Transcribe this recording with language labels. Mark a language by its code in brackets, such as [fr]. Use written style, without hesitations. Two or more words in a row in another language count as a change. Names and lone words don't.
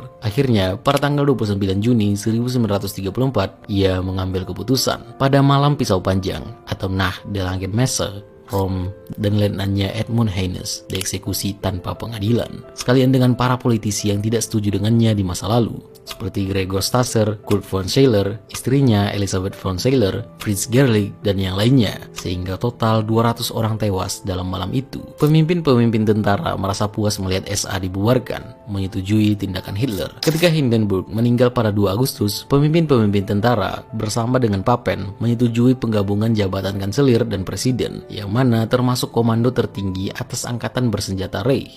[id] Akhirnya, pada tanggal 29 Juni 1934, ia mengambil keputusan. Pada malam pisau panjang atau [de] Nacht der langen Messer, [id] Röhm dan letnannya Edmund Heines dieksekusi tanpa pengadilan, sekalian dengan para politisi yang tidak setuju dengannya di masa lalu, seperti Gregor Stasser, Kurt von Scheller, istrinya Elisabeth von Scheller, Fritz Gerlich, dan yang lainnya, sehingga total 200 orang tewas dalam malam itu. Pemimpin-pemimpin tentara merasa puas melihat SA dibubarkan, menyetujui tindakan Hitler. Ketika Hindenburg meninggal pada 2 Agustus, pemimpin-pemimpin tentara bersama dengan Papen menyetujui penggabungan jabatan kanselir dan presiden, yang mana termasuk komando tertinggi atas angkatan bersenjata Reich.